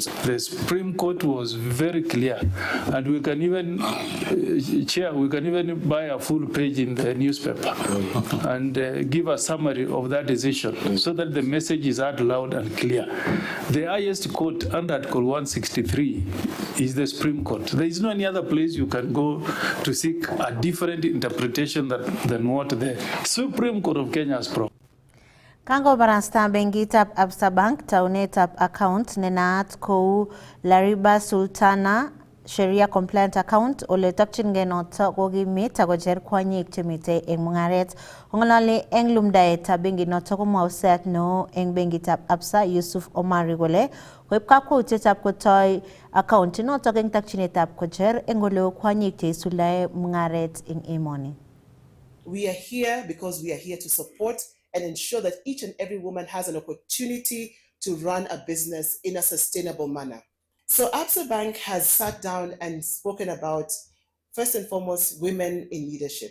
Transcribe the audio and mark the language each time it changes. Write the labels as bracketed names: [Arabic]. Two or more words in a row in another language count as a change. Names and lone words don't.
[English] The Supreme Court was very clear, and we can even, Chair, we can even buy a full page in the newspaper and give a summary of that decision so that the message is out loud and clear. The highest court under Article 163 is the Supreme Court. There is no any other place you can go to seek a different interpretation than what the Supreme Court of Kenya has proposed. [Kalenjin] Kango barasta bengitab Absa Bank taunetab account nenaat kou Lariba Sultana [English] Sharia compliant account [Kalenjin] ole tapchin genota gogi meta gojer kwanyik chemite eng mungaret ngolale eng lumdae tabengi nota ko mauset no eng bengitab Absa Yusuf Omar Rigole webka ko tetap ko toy account nota geng takchinetab gojer engolo kwanyik te sulae mungaret eng emoni. [English] We are here because we are here to support and ensure that each and every woman has an opportunity to run a business in a sustainable manner. So Absa Bank has sat down and spoken about, first and foremost, women in leadership.